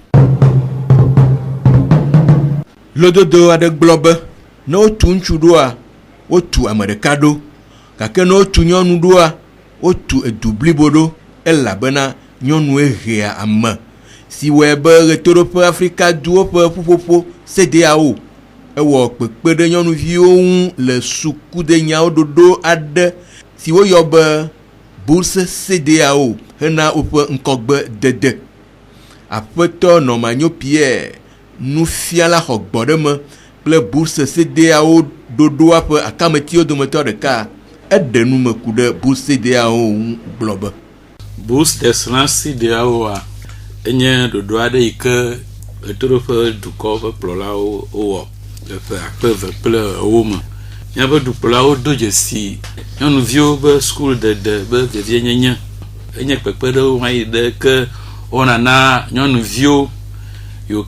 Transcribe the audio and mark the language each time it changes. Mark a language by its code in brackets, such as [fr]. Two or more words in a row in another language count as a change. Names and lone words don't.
[ee] Lododo aɖe gblɔ be ne wotu ŋutsu ɖoa wotu ame ɖeka ɖo gake ne wotu nyɔnu ɖoa wotu edu blibo ɖo elabena nyɔnue hea ame si wɔe be ɣetoɖoƒe Afrika duwo ƒe ƒuƒoƒo CEDEAO ewɔ kpekpe ɖe nyɔnuviwo ŋu le sukudenyawo ɖoɖo aɖe si woyɔ be bourse CEDEAO hena woƒe ŋkɔgbe dede. Aƒetɔ Nɔmanyo Pierre nufiala xɔ gbɔɖeme kple bourse CEDEAO ɖoɖoa ƒe akametiwo dometɔ ɖeka eɖe nume ku ɖe bourse CEDEAO ŋu gblɔ be [fr] bourse d'excellence [ee] CEDEAO enye ɖoɖo aɖe yi ke ɣetoɖoƒe dukɔ ƒe kplɔlawo wɔ le ƒe akpe eve kple ewo me. Miabe dukplɔlawo do dzesi nyɔnuviwo be skul dede be vevienyenye enye kpekpe ɖe wanyi ɖe ke wɔna na nyɔnuviwo yiwo